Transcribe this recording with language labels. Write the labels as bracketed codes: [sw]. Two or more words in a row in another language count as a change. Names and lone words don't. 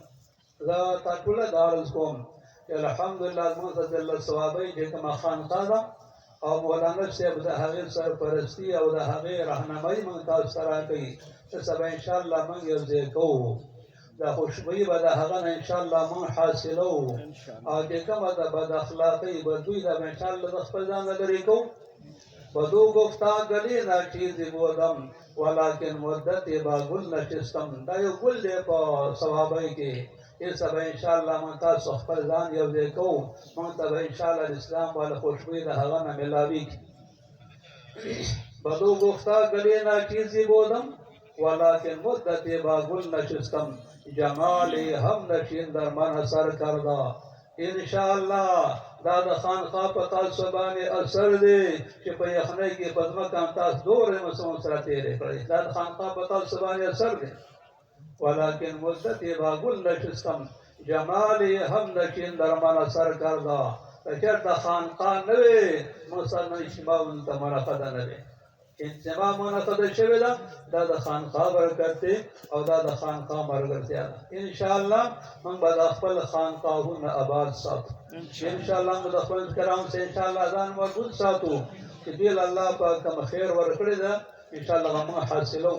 [ps] زه تا ټوله دا عرض کوم چې الحمدلله زموږ ته جل ثوابی چې کومه خانقاه ده او مولانا صاحب د هغې سرپرستي او د هغې رهنمایي موږ تاسو ته راکوي چې سبا انشاءالله موږ یو ځای کوو دا خوشبویي به د هغه نه انشاءالله موږ حاصلوو او چې کومه د بد اخلاقۍ بدوی ده به انشاءالله د خپل ځان نه لرې کوو. [fa] بدو گفتا گلی ناچیزی بودم ولیکن مدتی با گل نشستم [ps] دا یو گل دی په ثوابۍ کې یہ سب انشاءاللہ من تاسو خپل ځان یو ځای کوو موږ ته به انشاءالله د اسلام والا خوشبویي د هغه نه میلاویږي. [fa] بدو گفتا گلی ناچیزی بودم ولیکن مدتی با گل نشستم جمالی هم نشین در من اثر کرده. [ps] انشاءالله دا د خانقاه په تاسو باندې اثر دی چې په یخنۍ کې په ځمکه هم تاسو دومره موسمونه سره تېرې کړئ دا د خانقاه په تاسو باندې اثر دی. [fa] ولکن مدتی با گل نشستم جمالی هم نشین در من اثر کرده. [ps] که چېرته خانقاه نه وي موږ سره نه اجتماع ته منعقده نه وي اجتماع منعقده شوې ده دا د خانقاه برکت دی او دا د خانقاه ملګرتیا ده. انشاءالله موږ به د خپل خانقاهونه آباد ساتو انشاءالله موږ د خپل کرامو سره انشاءالله ځان مضبوط ساتو چې دې له الله پاک کوم خیر ورکړی ده انشاءالله هغه موږ حاصلوو.